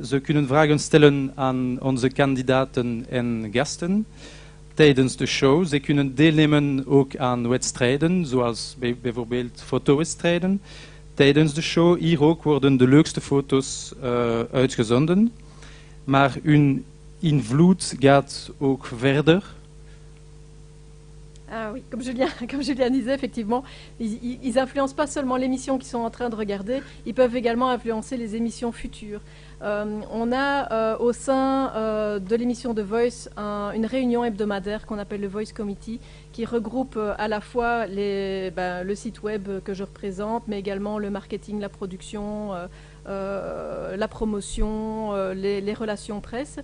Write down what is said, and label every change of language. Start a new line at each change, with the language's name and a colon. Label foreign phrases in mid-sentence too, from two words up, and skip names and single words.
Dutch: Ze kunnen vragen stellen aan onze kandidaten en gasten tijdens de show. Ze kunnen deelnemen ook aan wedstrijden, zoals bijvoorbeeld fotowedstrijden. Tijdens de show hier ook worden de leukste foto's uitgezonden. Maar hun invloed gaat ook verder.
French: Ah oui, comme Julien disait, effectivement, ils influencent pas seulement l'émission qu'ils sont en train de regarder, ils peuvent également influencer les émissions futures. On a au sein de l'émission The Voice une réunion hebdomadaire qu'on appelle le Voice Committee, qui regroupe à la fois le site web que je représente, mais également le marketing, la production, la promotion, les relations presse.